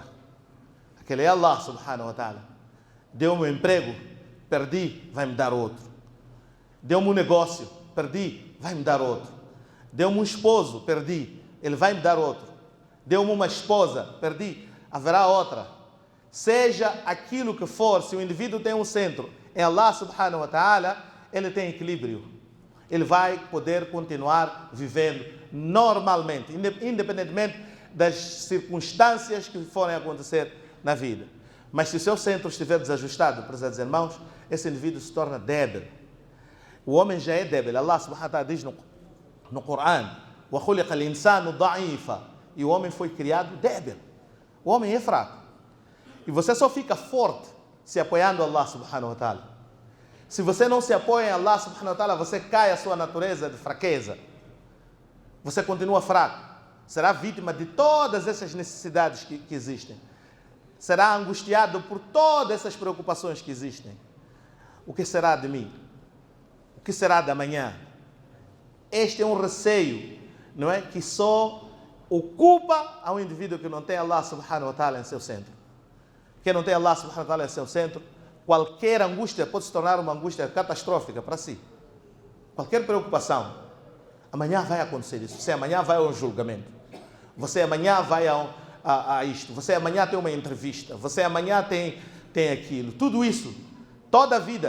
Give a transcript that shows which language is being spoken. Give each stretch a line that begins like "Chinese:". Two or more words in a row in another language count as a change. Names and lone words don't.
Portuguese: Aquele é Allah
Arabic: سبحانه وتعالى.
Portuguese: Deu-me um emprego, perdi, vai me dar outro. Deu-me um negócio, perdi, vai me dar outro. Deu-me um esposo, perdi, ele vai me dar outro. Deu-me uma esposa, perdi, haverá outra. Seja aquilo que for, se o indivíduo tem um centro em Allah
Arabic: سبحانه وتعالى,
Portuguese: ele tem equilíbrio. Ele vai poder continuar vivendo normalmente, independentemente das circunstâncias que forem acontecer na vida. Mas se o seu centro estiver desajustado, prezados irmãos, esse indivíduo se torna débil. O homem já é débil. Allah
Arabic: سبحانه وتعالى
Portuguese: diz no Corão:
Arabic: وَخُلِقَ الْإِنسَانُ ضَعِيفًا.
Portuguese: E o homem foi criado débil. O homem é fraco. E você só fica forte se apoiando Allah
Arabic: سبحانه وتعالى.
Portuguese: Se você não se apoia em Allah
Arabic: سبحانه وتعالى,
Portuguese: você cai a sua natureza de fraqueza. Você continua fraco. Será vítima de todas essas necessidades que existem. Será angustiado por todas essas preocupações que existem. O que será de mim? O que será da manhã? Este é um receio, não é? Que só ocupa ao indivíduo que não tem Allah
Arabic: سبحانه وتعالى
Portuguese: em seu centro. Quem não tem Allah
Arabic: سبحانه وتعالى
Portuguese: em seu centro, qualquer angústia pode se tornar uma angústia catastrófica para si. Qualquer preocupação. Amanhã vai acontecer isso. Você amanhã vai ao julgamento. Você amanhã vai a isto. Você amanhã tem uma entrevista. Você amanhã tem aquilo. Tudo isso. Toda a vida.